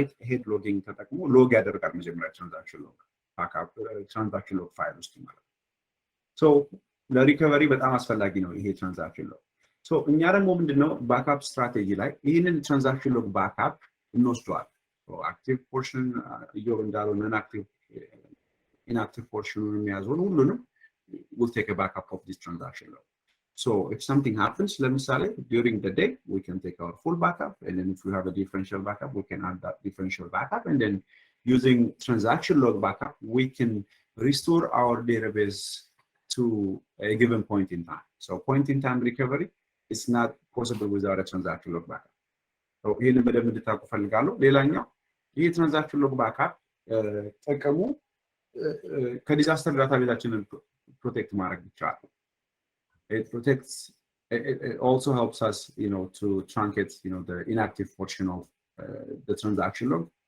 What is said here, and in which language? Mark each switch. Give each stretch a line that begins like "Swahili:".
Amharic: ሄድ ሎጊንግ ተጠቅሞ ሎግ ያደርጋል መጀመሪያ ትራንዛክሽን ሎግ ባክአፕ ትራንዛክሽን ሎግ ፋይል ውስጥ ማለት ነው። ሶ ለሪከቨሪ በጣም አስፈላጊ ነው ይሄ ትራንዛክሽን ሎግ። ሶ እኛ ደግሞ ምንድነው ባክአፕ ስትራቴጂ ላይ ይህንን ትራንዛክሽን ሎግ ባክአፕ እንወስደዋል። አክቲቭ ፖርሽን እዮብ እንዳለው ነን አክቲቭ inactive portion ሁሉንም
English: will take a backup of this transaction log. So if something happens, let me say during the day, we can take our full backup, and then if we have a differential backup, we can add that differential backup, and then using transaction log backup, we can restore our database to a given point in time. So point in time recovery is not possible without a transaction log backup.
Amharic: So ይሄንን በደንብ እንድታውቁ ፈልጋለሁ። ሌላኛው ይሄ ትራንዛክሽን ሎግ ባክአፕ ጠቀሙ ከዲዛስተር ዳታቤዛችንን protect ማድረግ ይቻላል።
English: It protects. It also helps us, to truncate, the inactive portion of the transaction log.